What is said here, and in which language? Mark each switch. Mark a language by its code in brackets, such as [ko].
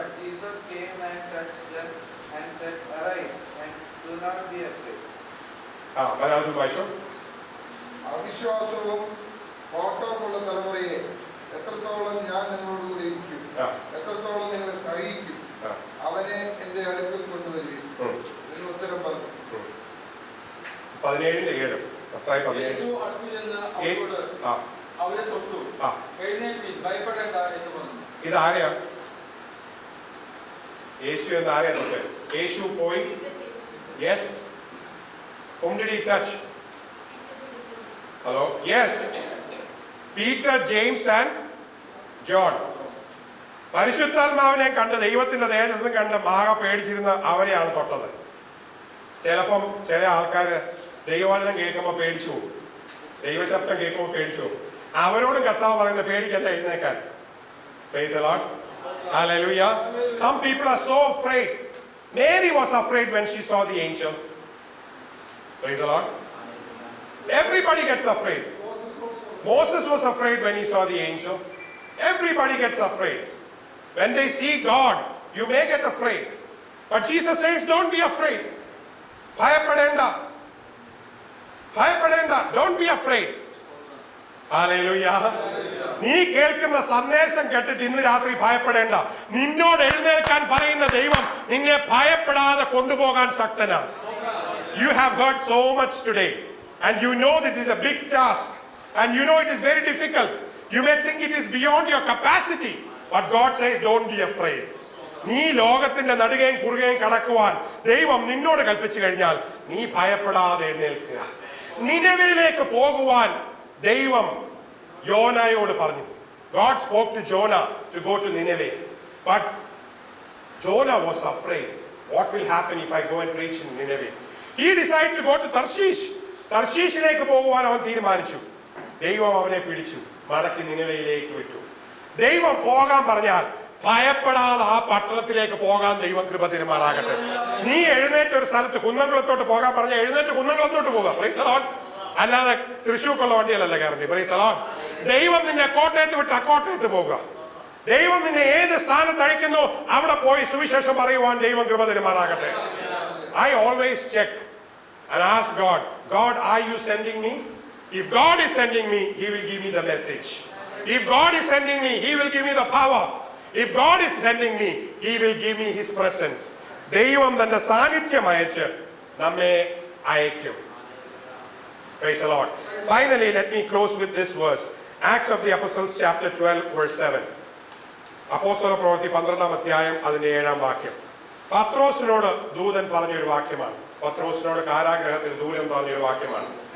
[en] But Jesus came and touched them and said, arise and do not be afraid. [ml] മലയാളത്തിൽ വായിച്ചോ. അവിശ്വാസവും ഓട്ടമുള്ള തലമുറയെ, എത്രത്തോളം ഞാൻ നിങ്ങളോടുകൂടി ഇരിക്കും, എത്രത്തോളം നിങ്ങളെ സഹിക്കും, അവനെ എന്റെ അടുക്കൽ കൊണ്ടുവരികയും ഇതിന് ഉത്തരം പറഞ്ഞു. 17:7. മത്തായി 17. യേശു അടുത്തു ചെന്ന് അവരോട് അവരെ തൊട്ടു, എഴുന്നേൽപ്പിൻ, ഭയപ്പെടേണ്ട എന്ന് പറഞ്ഞു. ഇതാരെയാ? യേശു എന്ന് ആരെയാ തൊട്ട്? യേശു പോയി. Yes. [en] Whom did he touch? Hello? Yes. Peter, James and John. [ml] പരിശുദ്ധാത്മാവിനെ കണ്ട്, ദൈവത്തിന്റെ തേജസ്സും കണ്ട് ആകെ പേടിച്ചിരുന്ന അവരെയാണ് തൊട്ടത്. ചിലപ്പം ചില ആൾക്കാര് ദൈവവചനം കേൾക്കുമ്പോൾ പേടിച്ചു പോകും, ദൈവശബ്ദം കേൾക്കുമ്പോൾ പേടിച്ചു പോകും. അവരോടും കർത്താവ് പറയുന്നത് പേടിക്കണ്ട, എഴുന്നേക്കാൻ. [en] Praise the Lord. Hallelujah. Some people are so afraid. Mary was afraid when she saw the angel. Praise the Lord. Everybody gets afraid. Moses was afraid when he saw the angel. Everybody gets afraid. When they see God, you may get afraid. But Jesus says, don't be afraid. [ml] Bhayapadenda. Bhayapadenda. [en] Don't be afraid. Hallelujah. [ml] നീ കേൾക്കുന്ന സന്ദേശം കേട്ടിട്ട് ഇന്ന് രാത്രി ഭയപ്പെടേണ്ട. നിന്നോട് എഴുന്നേൽക്കാൻ പറയുന്ന ദൈവം നിന്നെ ഭയപ്പെടാതെ കൊണ്ടുപോകാൻ ശക്തനാണ്. [en] You have heard so much today, and you know this is a big task, and you know it is very difficult. You may think it is beyond your capacity, but God says, don't be afraid. [ml] നീ ലോകത്തിന്റെ നടുകയും കുറുകയും കടക്കുവാൻ ദൈവം നിന്നോട് കൽപ്പിച്ചു കഴിഞ്ഞാൽ നീ ഭയപ്പെടാതെ എഴുന്നേൽക്കുക. നിനവയിലേക്ക് പോകുവാൻ ദൈവം യോനായോട് പറഞ്ഞു. [en] God spoke to Jonah to go to Nineveh, but Jonah was afraid. What will happen if I go and preach in Nineveh? He decided to go to Tarshish. [ml] തർശീഷിലേക്ക് പോകുവാൻ അവൻ തീരുമാനിച്ചു. ദൈവം അവനെ പിടിച്ചു, മടക്കി നിനവയിലേക്ക് വിട്ടു. ദൈവം പോകാൻ പറഞ്ഞാൽ ഭയപ്പെടാതെ ആ പട്ടണത്തിലേക്ക് പോകാൻ ദൈവം കൃപ തരുമാറാകട്ടെ. നീ എഴുന്നേറ്റ് ഒരു സ്ഥലത്ത് കുന്നംകുളത്തോട്ട് പോകാൻ പറഞ്ഞ എഴുന്നേറ്റ് കുന്നംകുളത്തോട്ട് പോകാം. [en] Praise the lord. [ml] അല്ലാതെ തൃശ്ശൂർക്കുള്ള വണ്ടിയല്ലല്ലോ കയറേണ്ടി. [en] Praise the lord. [ml] ദൈവം നിന്നെ കോട്ടയത്ത് വിട്ട് അക്കോട്ടയത്ത് പോകുക. ദൈവം നിന്നെ ഏത് സ്ഥാനത്ത് അയക്കുന്നു അവിടെ പോയി സുവിശേഷം പറയുവാൻ ദൈവം കൃപ തരുമാറാകട്ടെ. [en] I always check and ask God, God, are you sending me? If God is sending me, He will give me the message. If God is sending me, He will give me the power. If God is sending me, He will give me His presence. [ml] ദൈവം തന്റെ സാന്നിധ്യം അയച്ച് നമ്മെ അയക്കും. [en] Praise the Lord. Finally, let me close with this verse. Acts of the Apostles chapter 12 verse 7. [ml] അപ്പോസ്തല പ്രവൃത്തി 12-ാം അധ്യായം അതിന്റെ 7-ാം വാക്യം. പത്രോസിനോട് ദൂതൻ പറഞ്ഞൊരു വാക്യമാണ്. പത്രോസിനോട് കാരാഗ്രഹത്തിൽ ദൂതൻ പറഞ്ഞൊരു വാക്യമാണ്.